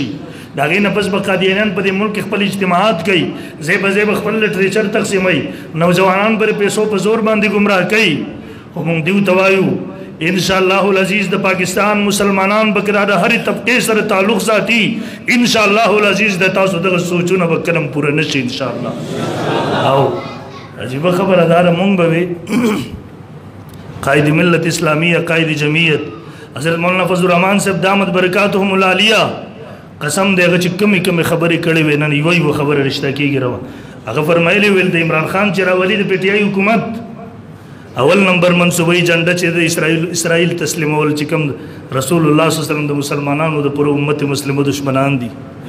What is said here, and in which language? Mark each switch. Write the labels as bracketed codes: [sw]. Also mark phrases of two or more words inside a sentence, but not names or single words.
[ps] د هغې نه پس به قادیانیان په دې ملک کې خپل اجتماعات کوي، ځای په ځای به خپل لټریچر تقسیموي، نوجوانان به پیسو په زور باندې ګمراه کوي. خو مونږ دیو ته وایو [ar] انشاءالله العزیز [ps] د پاکستان مسلمانان به که د هرې طبقې سره تعلق ساتي، [ar] انشاءالله العزیز [ps] د تاسو دغه سوچونه به کله پوره نه شي انشاءالله. او عجیبه خبره دا ده، مونږ به وي قائد ملت اسلامیہ، قائد جمعیت حضرت مولانا فضل الرحمان صاحب [ar] دامت برکاتهم العالیہ [ps] قسم دی هغه چې کمې کمې خبرې کړې وې، نن یوه یوه خبره رشته کېږي روه. هغه فرمایلی ویل د عمران خان چې راولي د پی ټی آی حکومت اول نمبر منصوبه جنډه چې د اسرائیل تسلیمول چې کوم رسول الله [ar] صلی الله علیه وسلم [ps] د مسلمانانو د پوره امت مسلمو دشمنان دي.